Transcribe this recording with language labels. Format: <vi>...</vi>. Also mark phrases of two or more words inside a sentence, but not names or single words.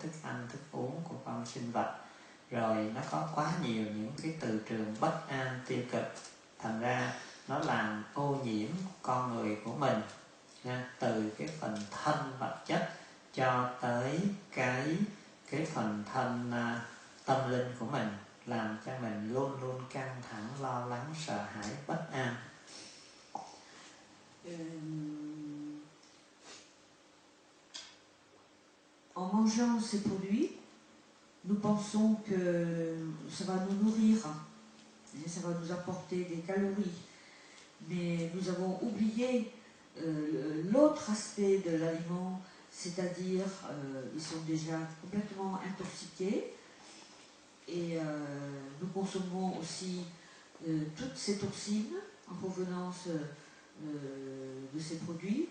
<vi>thức ăn, thức uống của con sinh vật, rồi nó có quá nhiều những cái từ trường bất an, tiêu cực, thành ra nó làm ô nhiễm con người của mình nha, từ cái phần thân vật chất cho tới cái phần thân tâm linh của mình, làm cho mình luôn luôn căng thẳng, lo lắng, sợ hãi, bất an.</vi> <fr>En mangeant ces produits, nous pensons que ça va nous nourrir, ça va nous apporter des calories, mais nous avons oublié l'autre aspect de l'aliment, c'est-à-dire ils sont déjà complètement intoxiqués et nous consommons aussi toutes ces toxines en provenance de ces produits.</fr>